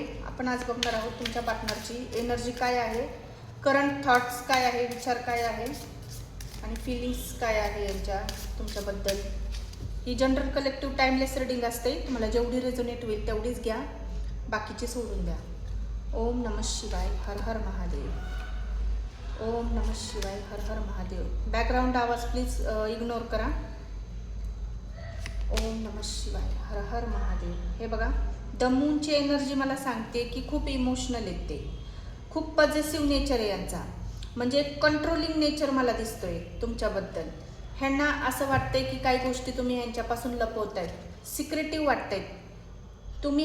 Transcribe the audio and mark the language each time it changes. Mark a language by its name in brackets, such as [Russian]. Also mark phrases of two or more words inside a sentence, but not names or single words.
[Marathi] आपण आज बघणार आहोत तुमच्या पार्टनरची एनर्जी काय आहे, [English] current thoughts [Marathi] काय आहे, विचार काय आहे आणि फिलिंग्स काय आहे यांच्या तुमच्याबद्दल. ही [English] general collective timeless reading [Marathi] असते. तुम्हाला जेवढी रेझोनेट होईल तेवढीच घ्या, बाकीचे सोडून द्या. [Sanskrit] ओम नमः शिवाय. हर हर महादेव. ओम नमः शिवाय. हर हर महादेव. [Marathi] बॅकग्राऊंड आवाज [English] please ignore [Marathi] करा. [Sanskrit] ओम नमः शिवाय. हर हर महादेव. [Marathi] हे बघा, द मूनची एनर्जी मला सांगते की खूप इमोशनल येते, खूप [English] positive nature [Marathi] आहे यांचा, म्हणजे [English] controlling nature [Marathi] मला दिसतोय तुमच्याबद्दल. ह्यांना असं वाटतंय की काही गोष्टी तुम्ही ह्यांच्यापासून लपवतायत, सिक्रेटिव्ह वाटतायत तुम्ही.